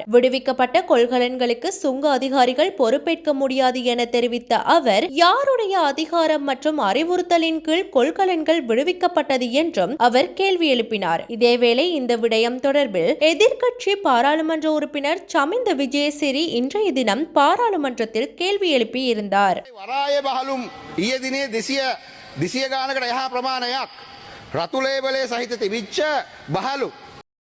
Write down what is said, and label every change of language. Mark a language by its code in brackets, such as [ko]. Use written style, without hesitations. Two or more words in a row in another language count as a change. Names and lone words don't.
[ta] விடுவிக்கப்பட்ட கொள்கலன்களுக்கு சுங்க அதிகாரிகள் பொறுப்பேற்க முடியாது என தெரிவித்த அவர், யாருடைய அதிகாரம் மற்றும் அறிவுறுத்தலின் கீழ் கொள்கலன்கள் விடுவிக்கப்பட்ட என்றும் அவர் கேள்வி எழுப்பினார். இதேவேளை இந்த விடயம் தொடர்பில் எதிர்க்கட்சி பாராளுமன்ற உறுப்பினர் சமிந்த விஜயசிறி இன்றைய தினம் பாராளுமன்றத்தில் கேள்வி எழுப்பி இருந்தார். [si] වරාය බහලුම් ඊයේ දිනේ 200 ගානකට එහා ප්‍රමාණයක් රතු ලේබලේ සහිත තිබිච්ච බහලු